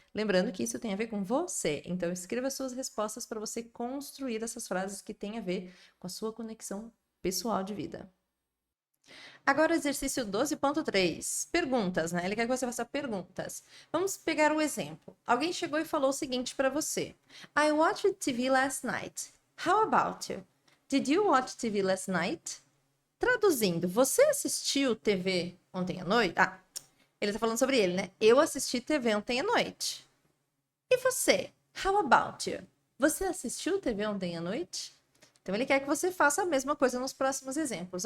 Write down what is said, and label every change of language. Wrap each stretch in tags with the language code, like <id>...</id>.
<pt>Lembrando que isso tem a ver com você, então escreva suas respostas para você construir essas frases que têm a ver com a sua conexão pessoal de vida. Agora o exercício 12.3. Perguntas, né? Ele quer que você faça perguntas. Vamos pegar o exemplo. Alguém chegou e falou o seguinte para você.</pt> <en>I watched TV last night. How about you? Did you watch TV last night?</en> <pt>Traduzindo, você assistiu TV ontem à noite? Ah, ele tá falando sobre ele, né? Eu assisti TV ontem à noite. E você?</pt> <en>How about you?</en> <pt>Você assistiu TV ontem à noite? Então ele quer que você faça a mesma coisa nos próximos exemplos.</pt>